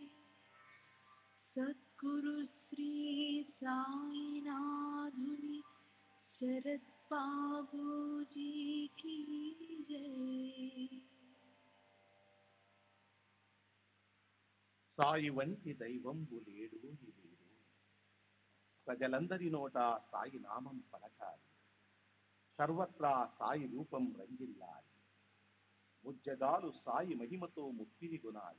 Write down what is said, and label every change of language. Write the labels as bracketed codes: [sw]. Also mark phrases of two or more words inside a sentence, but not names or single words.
[hi] सद्गुरु श्री साईनाथुनि शरद बाबू जी की जय। [te] సాయి వంటి దైవంబు లేడు లేడు, ప్రజలందరి నోట సాయి నామం పలకాలి, సర్వత్రా సాయి రూపం రంజిల్లాలి, ముజ్జగాలు సాయి మహిమతో ముక్తిని గునాలి.